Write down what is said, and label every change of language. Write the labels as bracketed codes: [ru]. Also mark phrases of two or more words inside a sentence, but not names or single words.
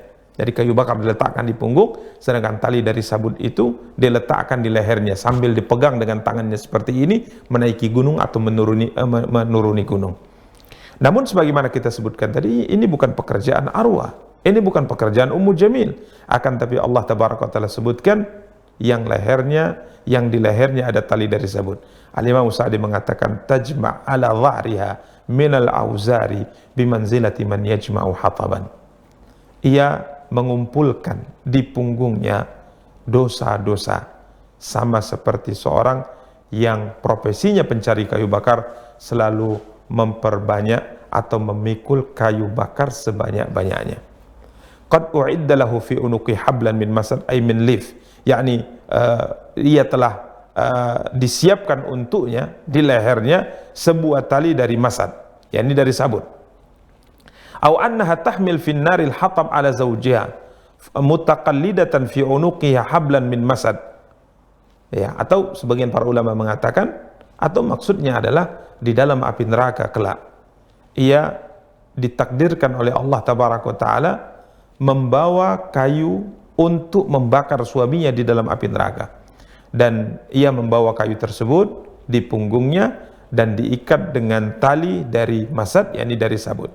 [id] Jadi kayu bakar diletakkan di punggung, sedangkan tali dari sabut itu diletakkan di lehernya sambil dipegang dengan tangannya seperti ini, menaiki gunung atau menuruni gunung. Namun sebagaimana kita sebutkan tadi, ini bukan pekerjaan Arwah, ini bukan pekerjaan Ummu Jamil, akan tapi Allah [ar] تبارك وتعالى [id] sebutkan yang di lehernya ada tali dari sabut. Al-Imam Sa'di mengatakan, [ar] تجمع على ظهرها من الأوزار بمنزلة من يجمع حطبا. [id] Ia mengumpulkan di punggungnya dosa-dosa, sama seperti seorang yang profesinya pencari kayu bakar selalu memperbanyak atau memikul kayu bakar sebanyak-banyaknya. [ar] قد أعد له في عنقه حبلا من مسد أي من ليف, [id] yakni ia telah disiapkan untuknya di lehernya sebuah tali dari masad, yakni dari sabut. [ar] أو أنها تحمل في النار الحطب على زوجها متقلدة في عنقها حبلا من مسد. [id] Ya, atau sebagian para ulama mengatakan, atau maksudnya adalah di dalam api neraka kelak ia ditakdirkan oleh Allah [ar] تبارك تعالى [id] membawa kayu untuk membakar suaminya di dalam api neraka, dan ia membawa kayu tersebut di punggungnya dan diikat dengan tali dari masad, yakni dari sabut.